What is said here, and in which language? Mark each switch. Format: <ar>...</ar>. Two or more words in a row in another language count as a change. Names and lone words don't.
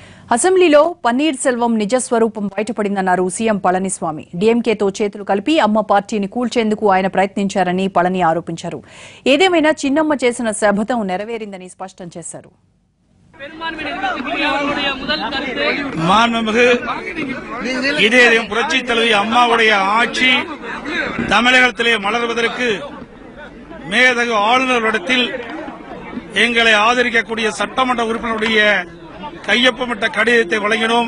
<te>అసెంబ్లీలో పన్నీర్ సెల్వం నిజస్వరూపం బయటపడిందన్నారు సీఎం పళనిస్వామి. డీఎంకేతో చేతులు కలిపి అమ్మ పార్టీని కూల్చేందుకు ఆయన ప్రయత్నించారని పళని ఆరోపించారు. ఏదేమైనా చిన్నమ్మ చేసిన శపథం నెరవేరిందని స్పష్టం చేశారు.</te> <ta>மாண்புமிகு இதயம் புரட்சி தலைவி அம்மாவுடைய ஆட்சி தமிழகத்திலே மலர்வதற்கு மேதகு ஆளுநரிடத்தில் எங்களை ஆதரிக்கக்கூடிய சட்டமன்ற உறுப்பினருடைய கையொப்பமிட்ட கடிதத்தை வழங்கினோம்.</ta>